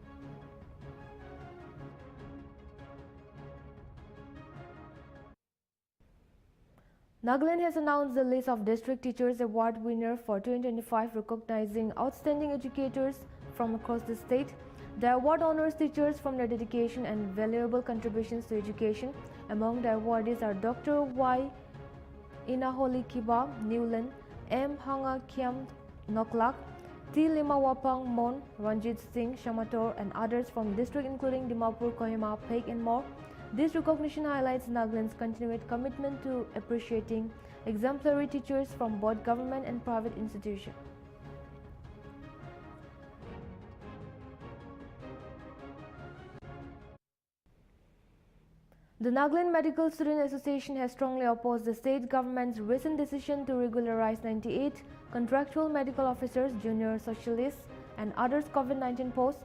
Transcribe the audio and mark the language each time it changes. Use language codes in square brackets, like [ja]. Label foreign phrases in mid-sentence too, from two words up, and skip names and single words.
[en] Nagaland has announced the list of District Teachers Award winner for 2025, recognizing outstanding educators from across the state. The award honors teachers from their dedication and valuable contributions to education. Among the awardees are Dr. Y. Inaholi Kiba, Newland, M. Hanga Kiam Noklak, T. Limawapang Mon, Ranjit Singh Shamator, and others from district including Dimapur, Kohima, Pek, and more. This recognition highlights Nagaland's continued commitment to appreciating exemplary teachers from both government and private institutions. The Nagaland Medical Student Association has strongly opposed the state government's recent decision to regularize 98 contractual medical officers, junior socialists, and others COVID-19 posts.